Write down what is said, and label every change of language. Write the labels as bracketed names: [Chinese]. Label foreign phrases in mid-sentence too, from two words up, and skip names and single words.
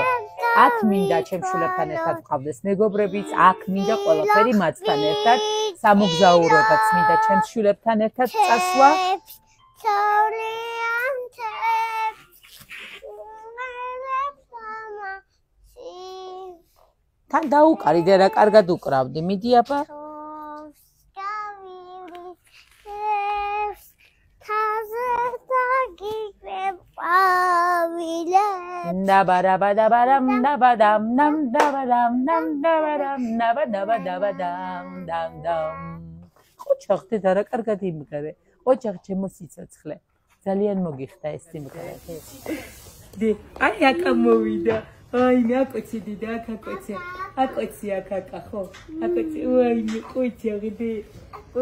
[Georgian] აქ მინდა ჩემ შვილებთან ერთად ვყავდეს მეგობრებიც, აქ მინდა ყველაფერი მათთან ერთად, სამოგზაუროდაც მინდა ჩემ შვილებთან ერთად წასვლა. თან დაუკარი და რა კარგად უკრავდი, მიდი აბა. Dabadabadabadam dabadam nam dabadam nam dabadam dabadabadabadam dam dam. ოჯახი და რა კარგად იმღერე. ოჯახი ჩემო სიცოცხლე. ძალიან მოგიხდა ეს სიმღერა. დი, აი აკა მოვიდა. აი მე აკოცი დიდა აკა კოცი. აკოცი აკა ხო? აკოცი უაი მე ყოჩა ღდი.